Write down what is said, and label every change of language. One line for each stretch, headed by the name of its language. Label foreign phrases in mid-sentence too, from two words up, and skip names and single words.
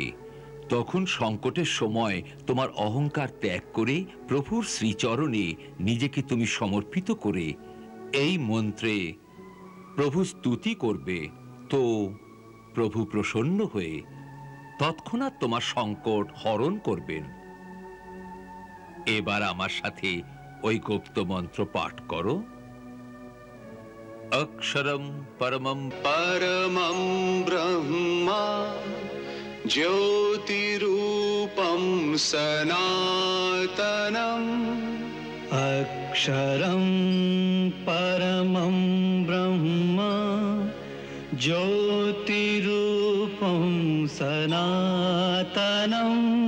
Bangla: তখন সংকটের সময় তোমার অহংকার ত্যাগ করে প্রভুর শ্রীচরণে নিজেকে তুমি সমর্পিত করে এই মন্ত্রে প্রভু স্তুতি করবে, তো প্রভু প্রসন্ন হয়ে তৎক্ষণাৎ তোমার সংকট হরণ করবেন। এবার আমার সাথে ওই গুপ্ত মন্ত্র পাঠ করো।
Sanskrit: অক্ষরম পরমম परमं ब्रह्मा ज्योतिरूपं सनातनम् अक्षरं परमं ब्रह्मा ज्योतिरूपं सनातनम्